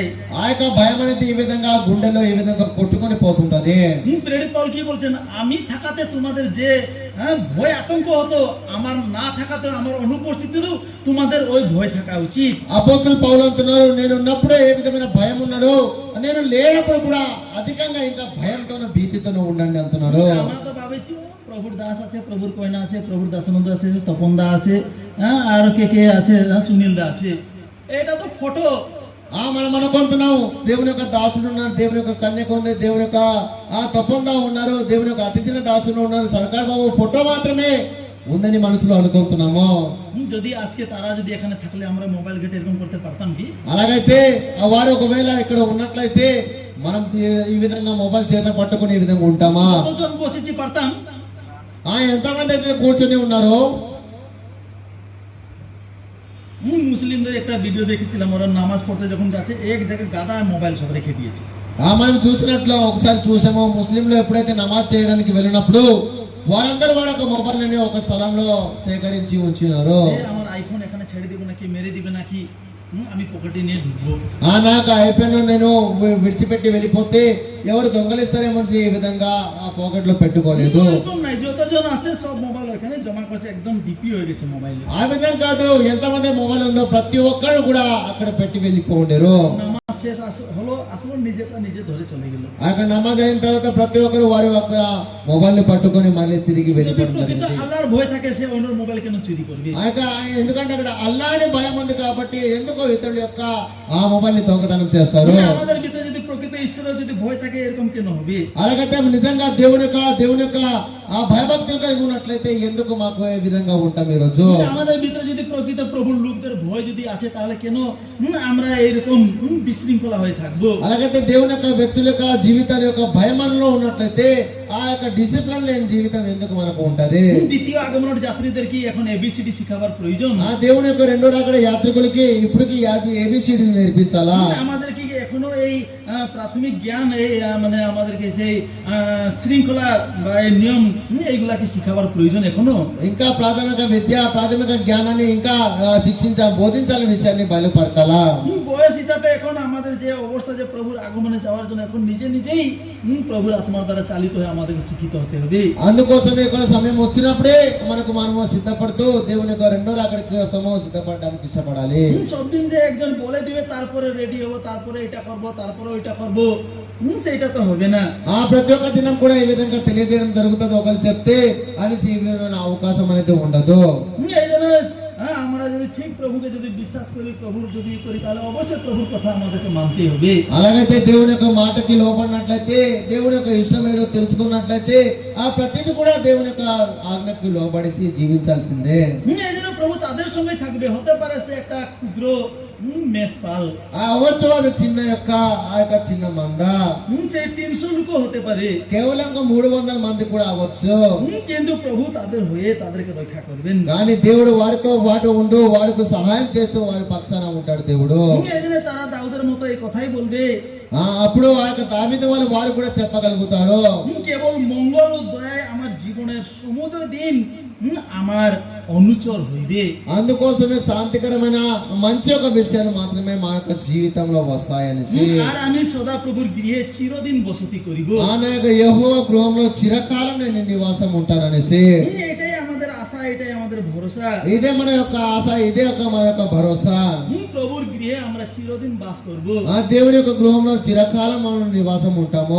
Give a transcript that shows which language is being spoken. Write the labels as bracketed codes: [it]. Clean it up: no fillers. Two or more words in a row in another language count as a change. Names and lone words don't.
[te] ఆ యొక్క భయం అనేది ఈ విధంగా గుండెలో ఈ విధంగా కొట్టుకొని పోతుంటది। [bn] প্রেরিত পৌল কি বলছেন, আমি থাকাতে তোমাদের যে ভয় আতঙ্ক হতো, আমার না থাকাতে আমার অনুপস্থিতিতেও তোমাদের ওই ভয় থাকা উচিত। [te] అపోస్తలుడు పౌలు అంటున్నారు, నేను ఉన్నప్పుడే ఏ విధమైన భయం ఉన్నాడో నేను లేనప్పుడు కూడా అధికంగా ఇంకా భయంతోనూ భీతితోనూ ఉండండి అంటున్నాడు। [bn] আমরা তো ভাবেছি প্রভুর দাস আছে, প্রভুর কয়না আছে, প্রভুর দাসানন্দ আছে, তপন দা আছে, হ্যাঁ, আর কে আছে, সুনীল দা আছে। এটা তো ফটো। [te] మనం అనుకుంటున్నాం దేవుని యొక్క దాసుడు ఉన్నారు, దేవుని యొక్క కన్యక ఉంది, దేవుని యొక్క తప్పందా ఉన్నారు, దేవుని యొక్క అతిథిన దాసుడు ఉన్నారు, సర్కార్ బాబు ఫోటో మాత్రమే ఉందని మనసులో అనుకుంటున్నాము. [bn] যদি আজকে তারা যদি এখানে থাকলে আমরা মোবাইল ঘেটে এরকম করতে পারতাম কি? [te] అలాగైతే వారు ఒకవేళ ఇక్కడ ఉన్నట్లయితే మనం ఈ విధంగా మొబైల్ చేత పట్టుకుని ఈ విధంగా ఉంటామా? [bn] কতজন বসেছি পারতাম? [te] ఎంతమంది అయితే కూర్చొని ఉన్నారు? [bn] মুসলিমদের একটা ভিডিও দেখেছিলাম, ওরা নামাজ পড়তে যখন যাচ্ছে এক জায়গায় গাদা মোবাইল সব রেখে দিয়েছে। [te] మనం చూసినట్లు ఒకసారి చూసాము, ముస్లింలు ఎప్పుడైతే నమాజ్ చేయడానికి వెళ్ళినప్పుడు వారందరూ వారి యొక్క మొబైల్ ని ఒక స్థలంలో సేకరించి ఉంచినారు. [bn] আমার আইফোন এখানে ছেড়ে দিব নাকি, মেরে দিবে নাকি, আমি পকেটে নিয়ে ঢুকবো। [te] నాకు ఐఫోన్ నేను విడిచిపెట్టి వెళ్ళిపోతే ఎవరు దొంగలిస్తారేమో ఈ విధంగా ఆ పాకెట్ లో పెట్టుకోలేదు. [bn] যতজন আছে সব মোবাইল ওখানে জমা করছে, একদম ডিপি হয়ে గেছে মোবাইল। [te] ఆ విధంగా కాదు, ఎంతమంది మొబైల్ ఉందో ప్రతి ఒక్కరు కూడా అక్కడ పెట్టి వెళ్ళిపోండారు. [bn] নামাজ শেষ হলো, আসলে নিজেটা নিজে ধরে চলে গেল। [te] ఆ యొక్క నమాజ్ అయిన తర్వాత ప్రతి ఒక్కరు వారి యొక్క మొబైల్ ని పట్టుకొని మళ్ళీ తిరిగి వెళ్ళిపోవడం జరిగింది. [bn] అల్లాహర్ భয় থাকে, সে অন্যের মোবাইল কেন চুরি করবে? [te] ఆ యొక్క ఎందుకంటే అక్కడ అల్లాహ్ని భయం ఉంది కాబట్టి ఎందుకో ఇతరుల యొక్క ఆ మొబైల్ ని దొంగతనం చేస్తారు. [bn] আমাদের ভিতরে যদি প্রকৃত ঈশ্বরের যদি ভয় থাকে এরকম কেন হবে? [te] అలాగైతే నిజంగా దేవుని యొక్క ఆ భయభక్తులు కలిగి ఉన్నట్లయితే ఎందుకు మాకు ఈ విధంగా ఉంటాం ఈ రోజు? [bn] আমাদের ভিতরে যদি প্রকৃত প্রভুর লোকদের ভয় যদি আছে তাহলে কেন আমরা এরকম বিশৃঙ্খলা হয়ে থাকবো? [te] అలాగైతే దేవుని యొక్క వ్యక్తుల యొక్క జీవితాల యొక్క భయమనలో ఉన్నట్లయితే ఆ యొక్క డిసిప్లిన్ లేని జీవితం ఎందుకు మనకు ఉంటది? [bn] দ্বিতীয় আগমনের যাত্রীদেরকে এখন এবিসিডি শিখাবার প্রয়োজন। [te] ఆ దేవుని యొక్క రెండో రాకడ యాత్రికులకి ఇప్పటికి ఏబిసిడి నేర్పించాలా? [bn] আমাদেরকে এখনো এই প্রাথমিক জ্ঞান, এই মানে আমাদেরকে সেই শৃঙ্খলা বা এই নিয়ম এইগুলাকে শিখাবার প্রয়োজন এখনো। [te] ఇంకా ప్రాథమిక విద్య, ప్రాథమిక జ్ఞానాన్ని ఇంకా బోధించాలని విషయాన్ని బయలుపరచాలా? [bn] বয়স হিসাবে এখন আমাদের যে অবস্থা, যে প্রভুর আগমনে যাওয়ার জন্য এখন নিজেই প্রভুর আত্মার দ্বারা চালিত হয়ে আমাদেরকে শিক্ষিত হতে হবে। [te] అందుకోసమే సమయం వచ్చినప్పుడే మనము సిద్ధపడుతూ దేవుని యొక్క రెండో రాకడికి సమయం సిద్ధపడడానికి ఇష్టపడాలి। [bn] সব দিন যে একজন বলে দিবে তারপরে রেডি হবো, তারপরে এটা করবো, তারপরে ওইটা করবো, সেটা তো হবে না। [te] ప్రతి ఒక్క దినం కూడా ఈ విధంగా తెలియజేయడం జరుగుతుంది, ఒకరు చెప్తే అది ఈ విధమైన అవకాశం అనేది ఉండదు। [bn] এই জন্য আমরা যদি ঠিক প্রভুকে যদি বিশ্বাস করি, প্রভুর যদি করি, তাহলে অবশ্যই প্রভুর কথা আমাদেরকে মানতেই হবে। [te] అలాగైతే దేవుని యొక్క మాటకి లోబడినట్లయితే, దేవుని యొక్క ఇష్టం ఏదో తెలుసుకున్నట్లయితే ఆ ప్రతిదీ కూడా దేవుని యొక్క ఆజ్ఞకి లోబడిసి జీవించాల్సిందే। [bn] এই জন্য প্রভু তাদের সঙ্গে থাকবে। হতে পারে সে একটা ক্ষুদ্র মেষপাল, [te] అవ్వచ్చు అది చిన్న యొక్క ఆ యొక్క చిన్న మంద, [bn] সেই 300 লোক হতে পারে, [te] కేవలం 300 మంది కూడా అవ్వచ్చు। [bn] কিন্তু প্রভু তাদের হয়ে তাদেরকে রক্ষা করবেন। [te] కానీ దేవుడు వారితో పాటు ఉంటూ వారికి సహాయం చేస్తూ వారి పక్షాన ఉంటాడు దేవుడు। [bn] এই জন্য তারা দাউদের মতো এই কথাই বলবে। [te] అప్పుడు ఆ యొక్క దావీదు వాళ్ళు వారు కూడా చెప్పగలుగుతారు, [bn] কেবল মঙ্গল ও দয়ায় আমার জীবনের সমুদয় দিন আমার অনুচর হইবে। [te] అందుకోసమే శాంతికరమైన మంచి యొక్క విషయాలు మాత్రమే మా యొక్క జీవితంలో వస్తాయనేసి, [bn] আর আমি সদা প্রভুর গৃহে চিরদিন বসতি করিব। [te] ఆయన యొక్క యెహోవా గృహంలో చిరకాలం నేను నివాసం ఉంటాననేసి, [bn] এটাই আমাদের আশা, এটাই আমাদের ভরসা। [te] ఇదే మన యొక్క ఆశ, ఇదే మన యొక్క భరోసా। [bn] প্রভুর গৃহে আমরা চিরদিন বাস করব। [te] ఆ దేవుని యొక్క గృహంలో చిరకాలం మనం నివాసం ఉంటాము।